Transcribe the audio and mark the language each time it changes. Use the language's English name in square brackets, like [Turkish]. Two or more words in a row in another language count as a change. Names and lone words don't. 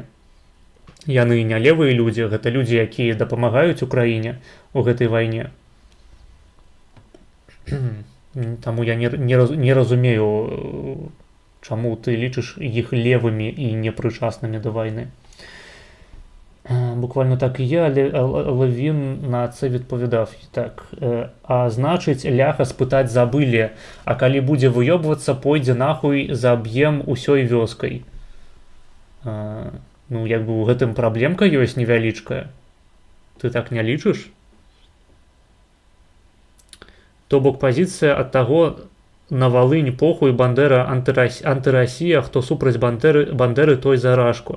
[Belarusian] Яны не левыя людзі, гэта людзі, якія дапамагаюць Украіне ў гэтай вайне. Таму я не разумею, чаму ты лічыш іх левымі і непрычаснымі да вайны. [Ukrainian] Буквально так і я, але він на це відповідав. [Belarusian] Так, а значить, ляха спытаць забылі, а калі будзе выёбвацца, пойдзе нахуй, заб'ем усёй вёскай. Ну, як бы ў гэтым праблемка ёсць невялічкая. Ты так не лічыш? То бок пазіцыя ад таго, на Волынь похуй, Бандера антырасія, хто супраць Бандеры той за рашку.